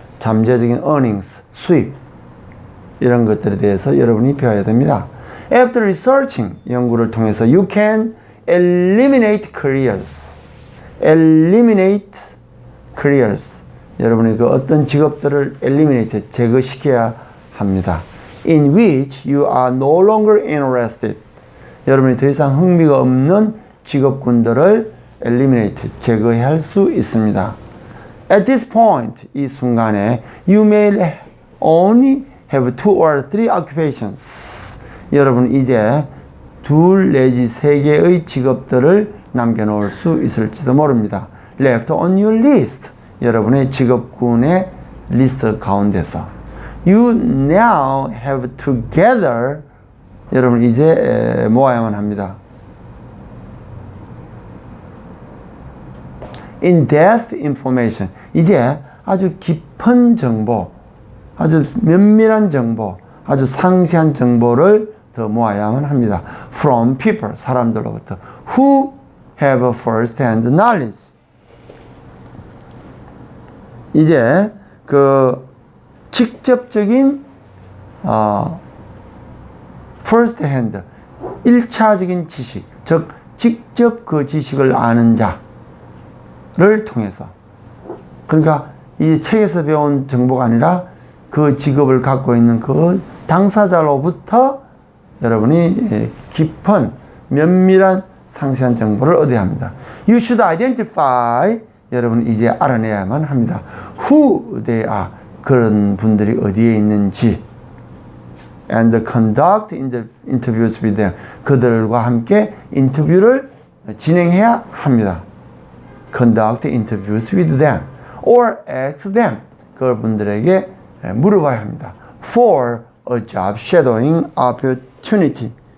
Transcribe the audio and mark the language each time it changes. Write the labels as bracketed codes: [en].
[ko] 잠재적인 earnings, 수입 이런 것들에 대해서 여러분이 배워야 됩니다. [en] After researching, [ko] 연구를 통해서 [en] you can eliminate careers. eliminate careers. [ko] 여러분이 그 어떤 직업들을 eliminate, 제거시켜야 합니다. [en] In which you are no longer interested. [ko] 여러분이 더 이상 흥미가 없는 직업군들을 eliminate, 제거할 수 있습니다. [en] At this point, [ko] 이 순간에 [en] you may only have 2 or 3 occupations. [ko] 여러분 이제 2 내지 3개의 직업들을 남겨놓을 수 있을지도 모릅니다. [en] Left on your list. [ko] 여러분의 직업군의 리스트 가운데서 [en] You now have to gather. [ko] 여러분 이제 모아야만 합니다. [en] In-depth information. [ko] 이제 아주 깊은 정보, 아주 면밀한 정보, 아주 상세한 정보를 더 모아야만 합니다. [en] From people, [ko] 사람들로부터 [en] who have first-hand knowledge. [ko] 이제 그 직접적인 first-hand, 1차적인 지식, 즉 직접 그 지식을 아는 자를 통해서, 그러니까 이 책에서 배운 정보가 아니라 그 직업을 갖고 있는 그 당사자로부터 여러분이 깊은 면밀한 상세한 정보를 얻어야 합니다. [en] You should identify. [ko] 여러분 이제 알아내야만 합니다. [en] Who they are. [ko] 그런 분들이 어디에 있는지. [en] And conduct interviews with them. [ko] 그들과 함께 인터뷰를 진행해야 합니다. [en] Conduct interviews with them. Or ask them. [ko] 그분들에게 물어봐야 합니다. [en] For a job shadowing opportunity.